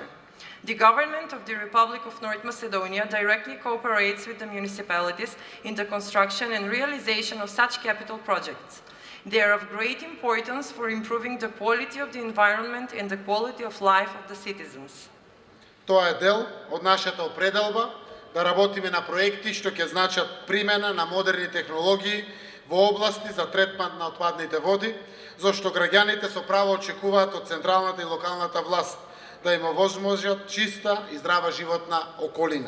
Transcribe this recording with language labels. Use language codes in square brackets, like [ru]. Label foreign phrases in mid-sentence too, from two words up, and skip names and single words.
[en] The government of the Republic of North Macedonia directly cooperates with the municipalities in the construction and realization of such capital projects. They are of great importance for improving the quality of the environment and the quality of life of the citizens. [mk] Тоа е дел од нашата определба да работиме на проекти што ќе значат примена на модерни технологии во области за третман на отпадните води, зашто граѓаните со право очекуваат од централната и локалната власт да им овозможат чиста и здрава животна околина.